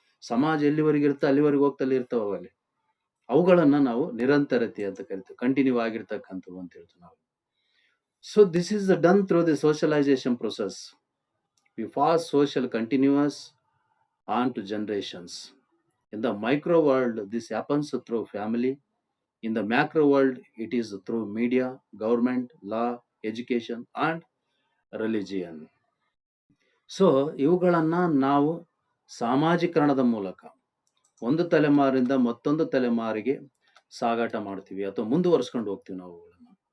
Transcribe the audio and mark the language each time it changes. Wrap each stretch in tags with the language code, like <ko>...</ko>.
<kn>ಸಮಾಜ ಎಲ್ಲಿವರೆಗೆ ಇರುತ್ತೆ ಅಲ್ಲಿವರೆಗೆ ಹೋಗ್ತಲೇ ಇರ್ತವೆ ಅಲ್ಲಿ. ಅವುಗಳನ್ನ ನಾವು ನಿರಂತರತೆ ಅಂತ ಕರಿತೀವಿ, ಕಂಟಿನ್ಯೂ ಆಗಿರ್ತಕ್ಕಂಥವು ಅಂತ ಹೇಳ್ತೀವಿ ನಾವು.</kn> <en>So this is done through the socialization process. We pass social continues on to generations. In the micro world, this happens through family. In the macro world, it is through media, government, law, education, and religion.</en> <kn>So ಇವುಗಳನ್ನ ನಾವು ಸಾಮಾಜೀಕರಣದ ಮೂಲಕ ಒಂದು ತಲೆಮಾರಿಂದ ಮತ್ತೊಂದು ತಲೆಮಾರಿಗೆ ಸಾಗಾಟ ಮಾಡ್ತೀವಿ ಅಥವಾ ಮುಂದುವರ್ಸ್ಕೊಂಡು ಹೋಗ್ತೀವಿ ನಾವು ಅವುಗಳನ್ನ.</kn>